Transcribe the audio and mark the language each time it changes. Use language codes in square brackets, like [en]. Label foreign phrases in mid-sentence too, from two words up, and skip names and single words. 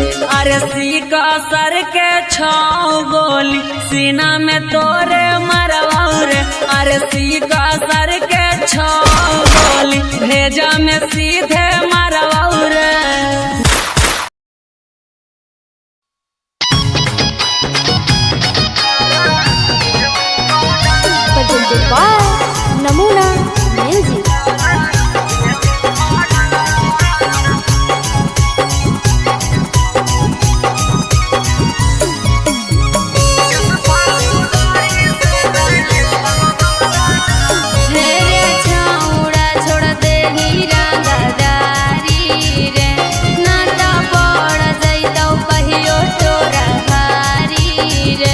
[anp] अरे सीका सर के छाओ गोली सीना में तोरे मरवाऊरे, अरे सीका सर के छाओ गोली भेजा में सीधे मरवाऊरे। [en] presented by Namuna Music. [anp] रे छौड़ा छोड़ दे हीरा गदारी रे, ना तो पड़ जइतौ कहियो तोरा भारी रे।